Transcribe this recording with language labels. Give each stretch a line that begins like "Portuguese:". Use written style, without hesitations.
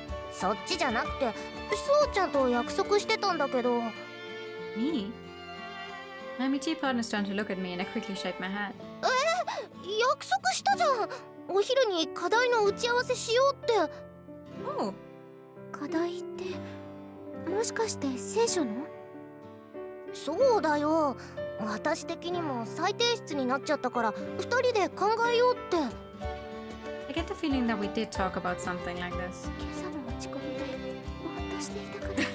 Japanese: そっちじゃなくて、そうちゃんと約束してたんだけど。
English: Me? My MT partners turn to look at me and I quickly shake my head.
Japanese: 約束したじゃん。お昼に課題の打ち合わせしようって。
English: Oh,
Japanese: 課題ってもしかして聖書の？そうだよ。私的にも再提出になっちゃったから2人で考えようって。
English: I get the feeling that we did talk about something like this.
Japanese: 今朝の落ち込みでぼーっとしていたから。